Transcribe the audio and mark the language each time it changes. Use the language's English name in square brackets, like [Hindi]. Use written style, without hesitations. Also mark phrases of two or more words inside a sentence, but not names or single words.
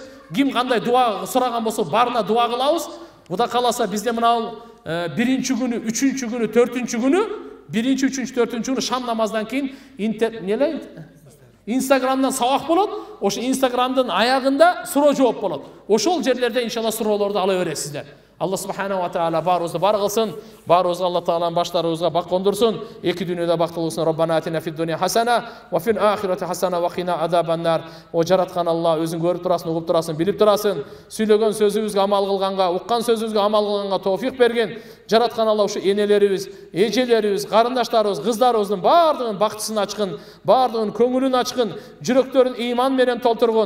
[Kyrgyz] Ким кандай дуа сураган болсо баарына дуа кылабыз. Куда каласа бизде мына биринчи күнү, үчүнчү күнү, төртүнчү күнү, биринчи, үчүнчү, төртүнчү күнү шам намаздан кийин Инстаграмдан сабак болот. Ошо Инстаграмдын аягында суроо жооп болот. Ошол жерлерде иншалла суроолорду ала бересиздер. Алла [Arabic] سبحانه وتعالى [Kyrgyz] баарыбызды бар кылсын. Баарыбызга Алла Таалам баштарыбызга бак кондурсун. Эки дүйнөдө бактылуусун. [Arabic] ربنا آتنا في الدنيا حسنة وفي الآخرة حسنة وقنا عذاب النار. [Kyrgyz] О жараткан Алла өзүң көрүп турасың, угуп турасың, билип турасың. Сүйлөгөн сөзүбүзгө амал кылганга, уккан сөзүбүзгө амал кылганга тоофик берген. Жараткан Алла ушу энелерибиз, эжелерибиз, карындаштарыбыз, кыздарыбыздын баардыгын бактысын ачкын, баардыгын көңүлүн ачкын, жүрөктөрүн ыйман менен толтургун.